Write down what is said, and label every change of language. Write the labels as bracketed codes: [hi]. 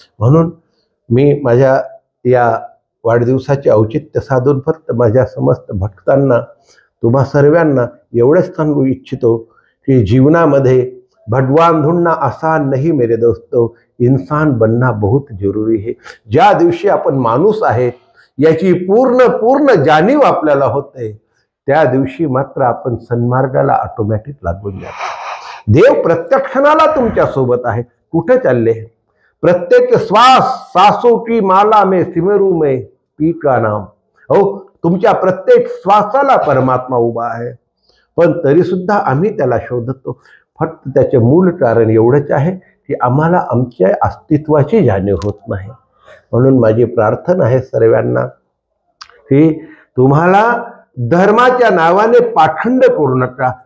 [mr] म्हणून मी माझ्या या वाढदिवसाचे औचित्य साधून फक्त माझ्या समस्त भक्तांना, तुम्हा सर्वांना एवढंच सांगू इच्छितो की जीवनामध्ये [hi] भगवान ढूंढना आसान नहीं मेरे दोस्तों, इंसान बनना बहुत जरूरी है. [mr] ज्या दिवशी आपण माणूस आहे याची पूर्ण जाणीव आपल्याला होते, त्या दिवशी मात्र आपण सन्मार्गाला ऑटोमॅटिक लागून जातो. देव प्रत्येक क्षणाला तुमच्या सोबत आहे. कुठे चालले? प्रत्येक श्वास [hi] सांसों की माला में सिमरू में पी का नाम. [mr] हो तुमच्या प्रत्येक श्वासाला परमात्मा उभा आहे, पण तरी सुद्धा आम्ही त्याला शोधतो. फक्त त्याचे मूल कारण एवढंच आहे की आम्हाला आमच्या अस्तित्वाची जाणीव होत नाही. म्हणून माझी प्रार्थना आहे सर्वांना की तुम्हाला धर्माच्या नावाने पाखंड करू नका.